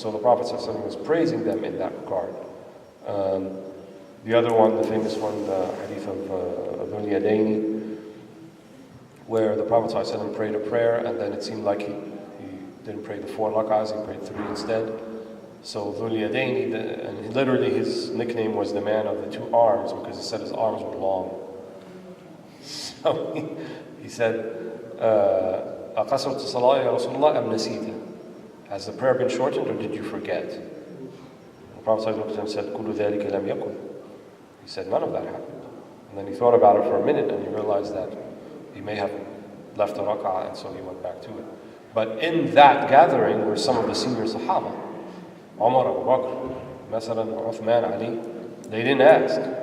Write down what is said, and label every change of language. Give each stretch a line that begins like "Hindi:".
English: So the Prophet ﷺ was praising them in that regard. The other one, the famous one, the hadith of Dhul Yadaini, where the Prophet ﷺ prayed a prayer and then it seemed like he didn't pray the 4 rak'ahs, he prayed 3 instead. So Dhul Yadaini, and literally his nickname was the man of the 2 arms, because he said his arms were long. So he said,
Arabic: أَقَصَرْتُ صَلَاةَ يَا رَسُولَ اللَّهِ أَمْ نَسِيتَ?
English: Has the prayer been shortened or did you forget? The Prophet ﷺ said,
Arabic: كُلُّ ذَلِكَ لَمْ يَكُنْ.
English: He said, none of that happened. And then he thought about it for a minute and he realized that he may have left a rak'ah, and so he went back to it. But in that gathering were some of the senior Sahaba. Umar, Abu Bakr, Masalan, Uthman, Ali. They didn't ask.